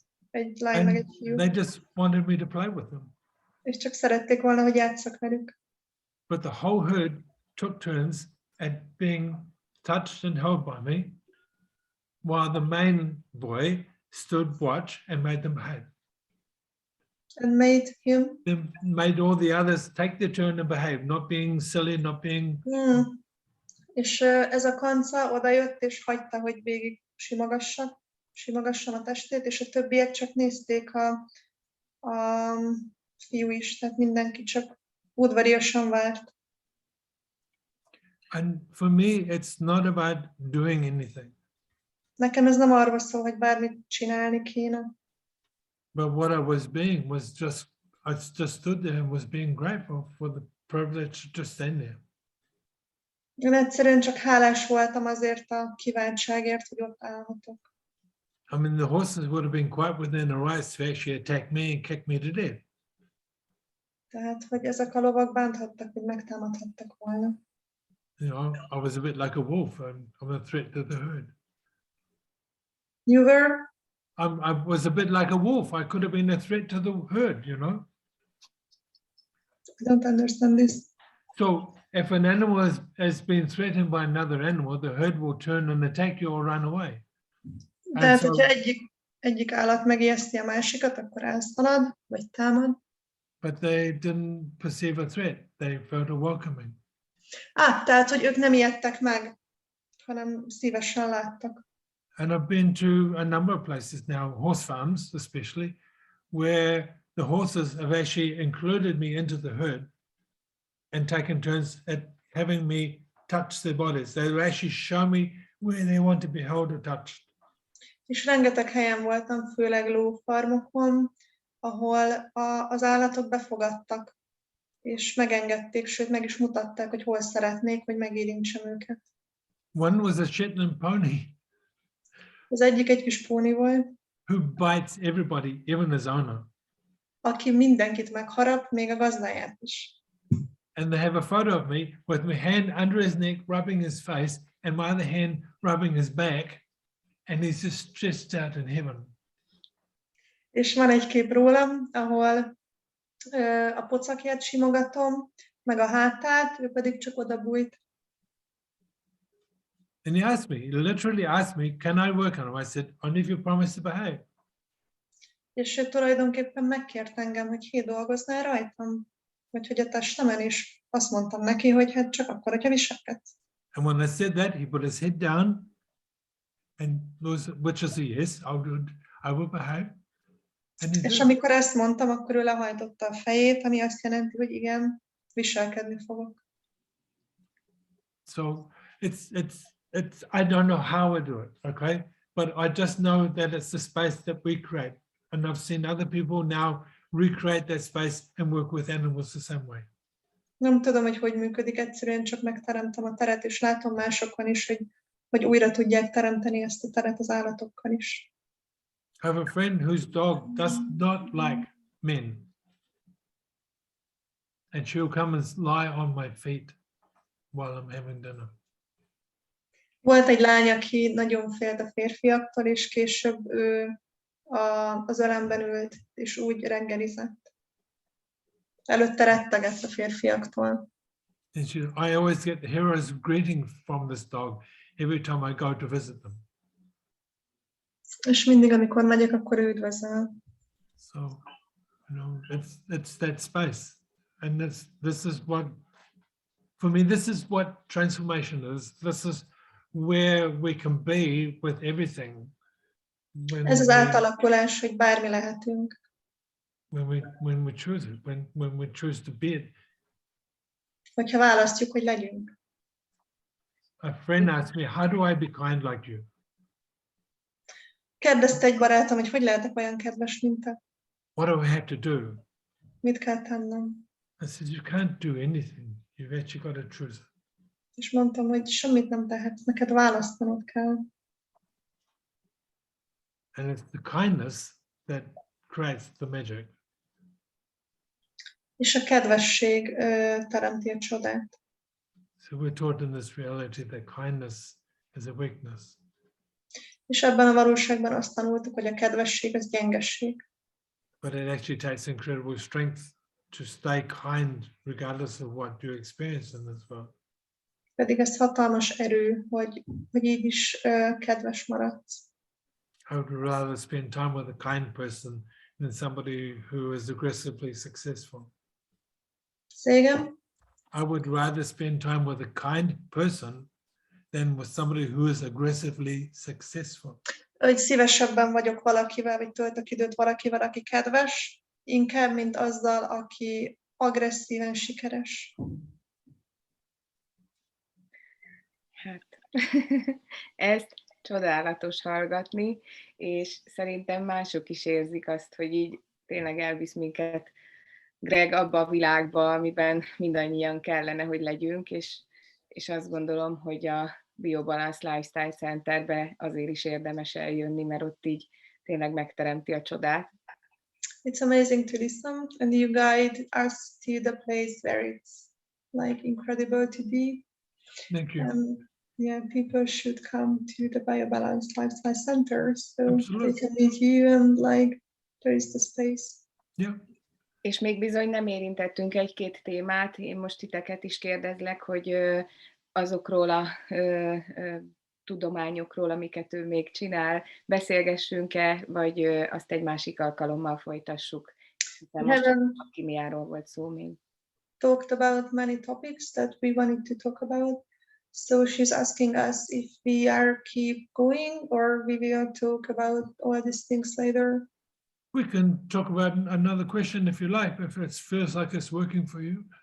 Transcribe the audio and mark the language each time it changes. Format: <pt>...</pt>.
<hu>Egy lány meg egy fiú.</hu> <en>They just wanted me to play with them.</en> <hu>És csak szerették volna, hogy játsszak velük.</hu> <en>But the whole herd took turns at being touched and held by me, while the main boy stood watch and made them behave. And made all the others take their turn and behave, not being silly, not being...</en> <hu>És ez a kanca odajött, és hagyta, hogy végig simogassam a testét, és a többiek csak nézték a fiú is, tehát mindenki csak udvariasan várt.</hu> <en>And for me, it's not about doing anything.</en> <hu>Nekem ez nem arról szól, hogy bármit csinálni kéne.</hu> <en>But what I was being was I just stood there and was being grateful for the privilege to just stand there.</en> <hu>Én egyszerűen csak hálás voltam azért a kívánságért, hogy ott állhatok.</hu> <en>I mean, the horses would have been quite within their rights to actually attack me and kick me to death.</en> <hu>Tehát, hogy ezek a lovak bánthattak, hogy megtámadhattak volna.</hu> <en>You know, I was a bit like a wolf, and I'm a threat to the herd. You were? I was a bit like a wolf. I could have been a threat to the herd, you know? I don't understand this. So if an animal has been threatened by another animal, the herd will turn and attack you or run away.</en> <hu>Tehát, hogyha egyik állat megijeszti a másikat, akkor elszalad, vagy támad.</hu> <en>But they didn't perceive a threat. They felt a welcoming.</en> <hu>Tehát, hogy ők nem ijedtek meg, hanem szívesen láttak.</hu> <en>And I've been to a number of places now, horse farms especially, where the horses have actually included me into the herd and taken turns at having me touch their bodies. They will actually show me where they want to be held or touched.</en> <hu>És rengeteg helyen voltam, főleg lófarmokon, ahol az állatok befogadtak, és megengedték, sőt meg is mutatták, hogy hol szeretnék, hogy megérintsem őket.</hu> <en>One was a Shetland pony.</en> <hu>Az egyik egy kis póni volt.</hu> <en>Who bites everybody, even his owner.</en> <hu>Aki mindenkit megharap, még a gazdáját is.</hu> <en>And they have a photo of me with my hand under his neck, rubbing his face and my other hand rubbing his back, and he's just stretched out in heaven.</en> <hu>És van egy kép rólam, ahol a pocakját simogatom, meg a hátát, ő pedig csak oda bújt.</hu> <en>And he asked me, he literally asked me, can I work on him? I said, only if you promise to behave.</en> <hu>És ő tulajdonképpen megkért engem, hogy dolgoznál rajtam, vagy hogy a testemen, és azt mondtam neki, hogy hát csak akkor, hogyha viselkedsz.</hu> <en>And when I said that, he put his head down, and which is a yes, I will behave. And he</en> <hu>És</hu> <en>did.</en> <hu>amikor ezt mondtam, akkor ő lehajtotta a fejét, ami azt jelenti, hogy igen, viselkedni fogok.</hu> <en>So it's I don't know how I do it, okay? But I just know that it's the space that we create. And I've seen other people now recreate that space and work with animals the same way.</en> <hu>Nem tudom, hogy működik, egyszerűen csak megteremtem a teret, és látom másokon is, hogy újra tudják teremteni ezt a teret az állatokkal is.</hu> <en>I have a friend whose dog does not like men. And she'll come and lie on my feet while I'm having dinner.</en> <hu>Volt egy lány, aki nagyon félt a férfiaktól, és később ő az ölemben ült, és úgy reggelizett. Előtte rettegett a férfiaktól.</hu> <en>And I always get the hero's greeting from this dog every time I go to visit them.</en> <hu>És mindig, amikor megyek, akkor ő üdvözöl.</hu> <en>So, it's that space. And this is what, for me, this is what transformation is. This is where we can be with everything.</en> <hu>Ez az átalakulás, hogy bármi lehetünk.</hu> <en>When we choose it, when we choose to be it.</en> <hu>Hogyha választjuk, hogy legyünk.</hu> <en>A friend asked me, how do I be kind like you?</en> <hu>Kérdezte egy barátom, hogy lehetek olyan kedves, mint te.</hu> <en>What do I have to do?</en> <hu>Mit kell tennem?</hu> <en>I said, you can't do anything. You've actually got to choose it.</en> <hu>És mondtam, hogy semmit nem tehetsz, neked választanod kell.</hu> <en>And it's the kindness that creates the magic.</en> <hu>És a kedvesség teremti a csodát.</hu> <en>So we're taught in this reality that kindness is a weakness.</en> <hu>És ebben a valóságban azt tanultuk, hogy a kedvesség az gyengesség.</hu> <en>But it actually takes incredible strength to stay kind regardless of what you experience in this world.</en> <hu>Pedig ez hatalmas erő, hogy így is kedves maradsz.</hu> <en>I would rather spend time with a kind person than somebody who is aggressively successful. Say again? I would rather spend time with a kind person than with somebody who is aggressively successful.</en> <hu>Hogy szívesebben vagyok valakivel, vagy töltök időt valakivel, aki kedves, inkább, mint azzal, aki agresszíven sikeres. Hát, ezt csodálatos hallgatni, és szerintem mások is érzik azt, hogy így tényleg elvisz minket Greg abba a világba, amiben mindannyian kellene, hogy legyünk, és azt gondolom, hogy a Biobalanced Lifestyle Centerbe azért is érdemes eljönni, mert ott így tényleg megteremti a csodát.</hu> <en>It's amazing to listen, and you guide us to the place where it's like incredible to be. Thank you. Yeah, people should come to the Biobalanced Lifestyle Center so Absolutely. they can meet you and like there is the space. Yeah.</en> <hu>És még bizony nem érintettünk egy-két témát. Én most titeket is kérdezlek, hogy azokról a tudományokról, amiket ő még csinál, beszélgessünk-e, vagy azt egy másik alkalommal folytassuk. Most alkimiáról volt szó még.</hu> <en>Talked about many topics that we wanted to talk about. So she's asking us if we are keep going or we will talk about all these things later. We can talk about another question if you like, if it feels like it's working for you.</en>